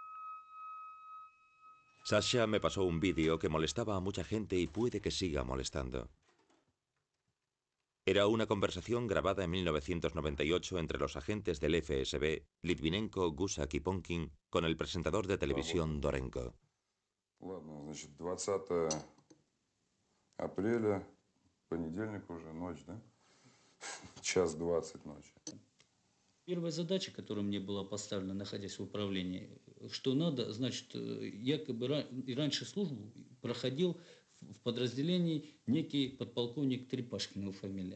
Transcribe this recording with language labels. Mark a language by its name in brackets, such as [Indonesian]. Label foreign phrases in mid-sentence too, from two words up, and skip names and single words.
[Spanish] Sasha me pasó un vídeo que molestaba a mucha gente y puede que siga molestando. Era una conversación grabada en 1998 entre los agentes del FSB, Litvinenko, Gusak y Ponkin, con el presentador de televisión Dorenko. [Russian] Ладно, значит, 20 апреля, понедельник уже, ночь, да? Час 20 ночи. Первая задача, которая мне была поставлена, находясь в управлении, что надо, значит, якобы и раньше службу проходил в подразделении некий подполковник Трепашкин, его фамилия.